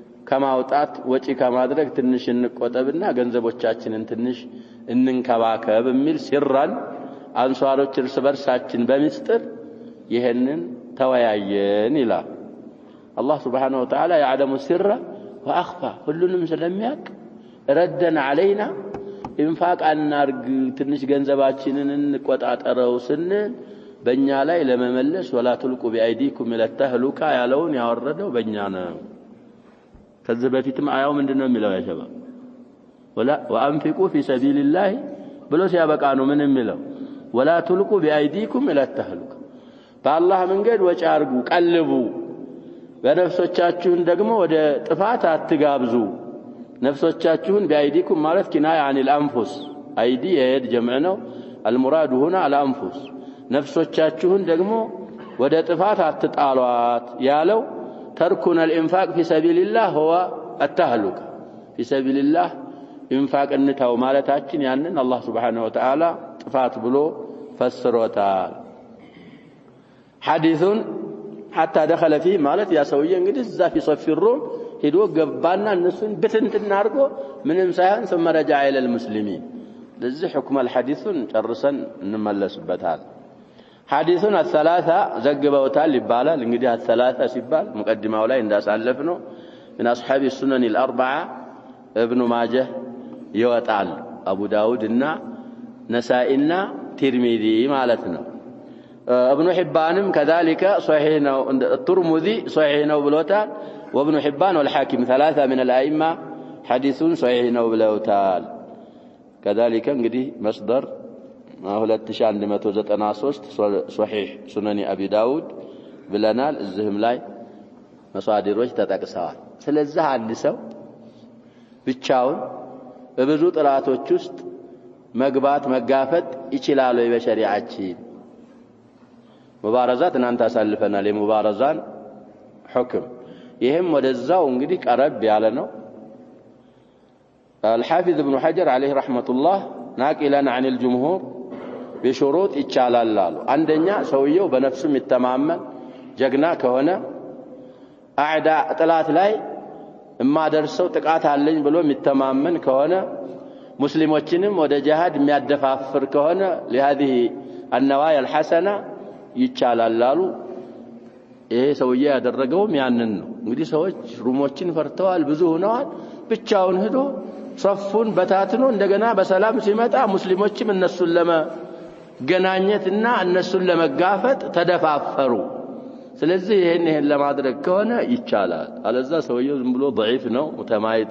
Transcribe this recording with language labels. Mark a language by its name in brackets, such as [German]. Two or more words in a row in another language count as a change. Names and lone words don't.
[Amharic] ከማውጣት ወጪ ከማድረግ ትንሽ እንቆጠብና ገንዘቦቻችንን ትንሽ እንንከባከብ የሚል ሲራን አንሷሮች እርስ በርሳችን በሚስጥር ይሄንን ተወያየን ይላል። አላህ [Arabic] سبحانه وتعالى يعلم السر واخفى [Amharic] ሁሉንም ስለሚያውቅ [Arabic] ردا علينا [Amharic] ኢንፋቅ አናርግ ትንሽ ገንዘባችንን እንቆጣጠረው ስንል በእኛ ላይ ለመመለስ [Arabic] ولا تلقوا بايديكم الى التهلكه [Amharic] ያለውን ያወረደው በእኛ ነው። ከዚህ በፊትም አያው ምንድነው የሚለው [Arabic] يا شباب وانفقوا في سبيل الله [Amharic] ብሎ ሲያበቃ ነው ምን የሚለው [Arabic] ولا تلقوا بايديكم الى التهلكه [Amharic] በአላህ መንገድ ወጪ አርጉ ቀልቡ በነፍሶቻችሁን ደግሞ ወደ ጥፋት አትጋብዙ ነፍሶቻችሁን بايديكم ማለት [Arabic] كناية عن الانفس ايدي يد جمع [Amharic] ነው [Arabic] المراد هنا الانفس [Amharic] ነፍሶቻችሁን ደግሞ ወደ ጥፋት አትጣሏት ያለው [Arabic] تركنا الانفاق في سبيل الله هو التهلكه في سبيل الله انفاق [Amharic] እንታው ማለታችን ያንን አላህ [Arabic] سبحانه وتعالى [Amharic] ጥፋት ብሎ ፈስሮታል። [Arabic] حديث حتى دخل فيه [Amharic] ማለት ያ ሰውዬ እንግዲህ እዛ [Arabic] في صف الروم [Amharic] ሄዶ ገባና እነሱን በትንትና አርጎ ምንም ሳይሆን [Arabic] ثم رجع الى المسلمين [Amharic] ለዚህ [Arabic] حكم الحديث [Amharic] ጨርሰን እንመለስበታል። [Arabic] حديث الثلاثه [Amharic] ዘግበውታል ይባላል። እንግዲህ الثلاثه ሲባል ሙቀድማው ላይ እንዳሳለፍነው [Arabic] من اصحاب السنن الاربعه ابن ماجه ይወጣል አቡ ዳውድና ነሳኢና ترمذي [Amharic] ማለት ነው። [Arabic] ابن حبان كذلك صحيح ነው الترمذي صحيح [Amharic] ነው ብሎታል [Arabic] وابن حبان والحاكم ثلاثه من الائمه حديث صحيح [Amharic] ነው ብለውታል። [Arabic] كذلك እንግዲህ مصدر [Amharic] 2193 صحيح سنن ابي داود ብለናል። እዚህም ላይ መሷዲሮች ተጠቅሰዋል። ስለዚህ አንድ ሰው ብቻውን በብዙ ጥራቶች ውስጥ መግባት መጋፈጥ ይችላል ወይ በሸሪዓችን? ሙባረዛት እናንተ አሳልፈናል የሙባረዛን حكم ይሄም ወደዛው እንግዲህ ቀረብ ያለ ነው። [Arabic] الحافظ ابن حجر عليه رحمة الله ناقلا عن الجمهور بشروط [Amharic] ይቻላል አሉ። አንደኛ ሰውየው በነፍሱ የሚተማመን ጀግና ከሆነ አዕዳ ጥላት ላይ እማደርሰው ጥቃት አለኝ ብሎ የሚተማመን ከሆነ ሙስሊሞችንም ወደ ጂሃድ የሚያደፋፍር ከሆነ [Arabic] لهذه النوايا الحسنه [Amharic] ይቻላል አሉ። ይሄ ሰውዬ ያደረገውም ያንን ነው። እንግዲህ ሰዎች ሩሞችን ፈርተዋል ብዙ ሆነዋል። ብቻውን ሄዶ ሶፉን በታትኖ እንደገና በሰላም ሲመጣ ሙስሊሞችም እነሱን ለመገናኘትና እነሱን ለመጋፈጥ ተደፋፈሩ። ስለዚህ ይሄን ለማድረግ ከሆነ ይቻላል። አለዛ ሰውየው ዝም ብሎ ضعيف ነው ሙተማይት